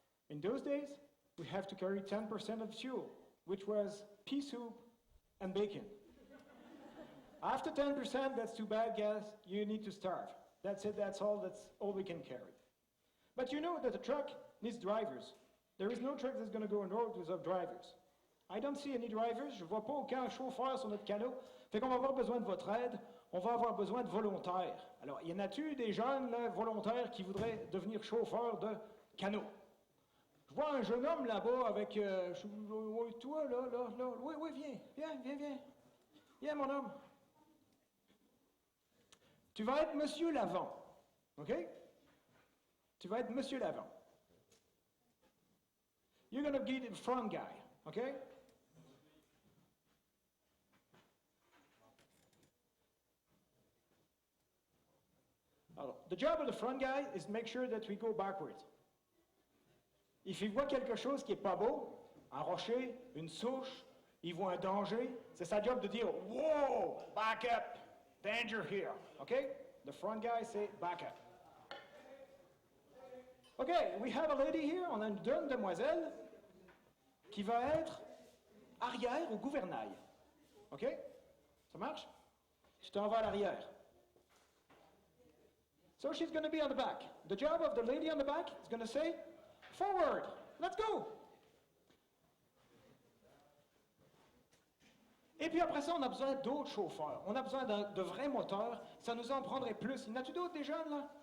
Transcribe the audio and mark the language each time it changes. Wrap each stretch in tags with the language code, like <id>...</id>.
<en>In those days, we have to carry 10% of fuel, which was pea soup and bacon. After 10%, that's too bad, guys. You need to starve. That's it, that's all we can carry. But you know that a truck needs drivers. There is no truck that's going to go on road without drivers. I don't see any drivers.</en> <fr>Je ne vois pas aucun chauffeur sur notre canot. Fait qu'on va avoir besoin de votre aide. On va avoir besoin de volontaires. Alors, y en a-tu des jeunes là, volontaires qui voudraient devenir chauffeurs de canot? Je vois un jeune homme là-bas avec... toi, là. Oui, viens. Viens, mon homme. Tu vas être Monsieur Lavant. OK? Tu vas être Monsieur Lavant.</fr> <en>You're going to be the front guy, okay? Alors, the job of the front guy is to make sure that we go backwards.</en> <fr>If il voit quelque chose qui est pas beau, un rocher, une souche, il voit un danger, c'est sa job de dire,</fr> <en>whoa, back up, danger here, okay? The front guy say, back up. Okay, we have a lady here,</en> <fr>on a une demoiselle qui va être arrière au gouvernail. OK? Ça marche? Tu t'en vas à l'arrière.</fr> <en>So she's going to be on the back. The job of the lady on the back is going to say, forward, let's go.</en> <fr>Et puis après ça, on a besoin d'autres chauffeurs. On a besoin de vrais moteurs. Ça nous en prendrait plus. Y en a-tu d'autres des jeunes, là?</fr>